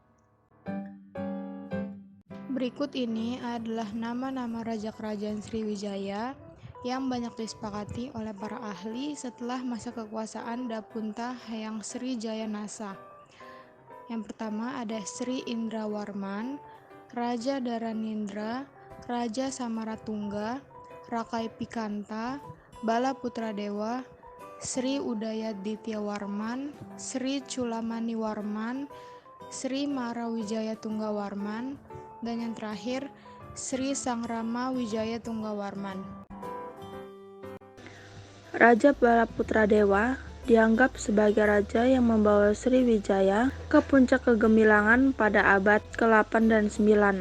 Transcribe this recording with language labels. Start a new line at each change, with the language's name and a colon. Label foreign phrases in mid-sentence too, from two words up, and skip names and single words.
Indonesian: Berikut ini adalah nama-nama raja kerajaan Sriwijaya yang banyak disepakati oleh para ahli setelah masa kekuasaan Dapuntahyang Srijayanasa. Yang pertama ada Sri Indrawarman, Raja Dharanindra, Raja Samaratungga, Rakai Pikanta, Bala Putradewa, Sri Udayadityawarman, Sri Culamaniwarman, Sri Marawijaya Tunggawarman, dan yang terakhir Sri Sangrama Wijaya Tunggawarman. Raja Balaputradewa dianggap sebagai raja yang membawa Sriwijaya ke puncak kegemilangan pada abad ke-8 dan 9.